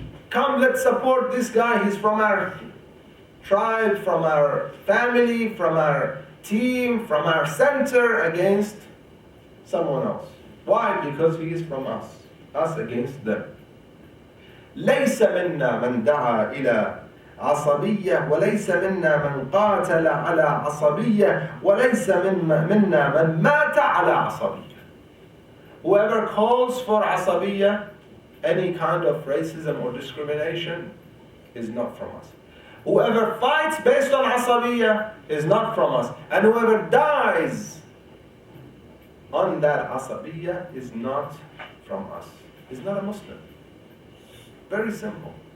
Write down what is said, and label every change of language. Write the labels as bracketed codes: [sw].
[en] Come, let's support this guy. He's from our tribe, from our family, from our team, from our center, against someone else. Why? Because he is from us against them. [ar] ليس منا من دعا إلى عصبية وليس منا من قاتل على عصبية وليس منا من مات على عصبية. [en] Whoever calls for عصبية, any kind of racism or discrimination, is not from us. Whoever fights based on عصبية is not from us. And whoever dies on that عصبية is not from us. Is not a Muslim. Very simple.